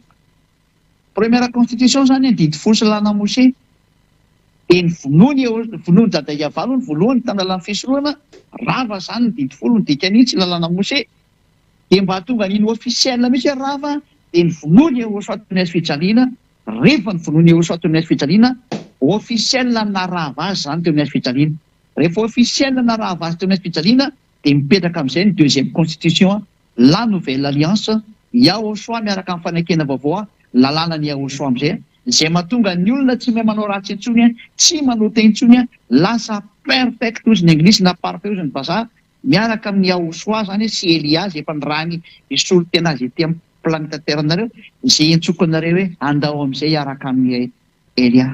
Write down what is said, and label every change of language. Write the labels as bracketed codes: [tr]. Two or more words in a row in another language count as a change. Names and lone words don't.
[fr] Première constitution [mg] zany didy fotsy lana Mose dia vonoany dada Iava ny voalohany tany lalàna fisorohana rava zany ny didy folo ny dikan'itsy lalàna Mose dia mba tonga niny officiel mihitsy rava dia ny vonoany Yehoshua teo amin'ny hazo fijaliana. Rehefa ny vonoany Yehoshua teo amin'ny hazo fijaliana officiel na rava azy zany teo amin'ny hazo fijaliana. Rehefa officiel na rava azy teo amin'ny hazo fijaliana dia mipetraka amin'izay ny [fr] deuxième constitution, la nouvelle alliance, [mg] Yahoshua miaraka amin'ny fanekena vaovao lalàna ny Yahoshua amin'izay izay mahatonga ny olona tsy mahay manao ratsy intsony tsy manao teny intsony lasa perfect ozy ny anglisy na parfait ozy ny vazaha miaraka amin'ny Yahoshua zany sy Elia izay efa nirany isolo tena azy ety amin'ny planeta terre nareo izay entsokonareo hoe andao amin'izay araka amin'ny Elia.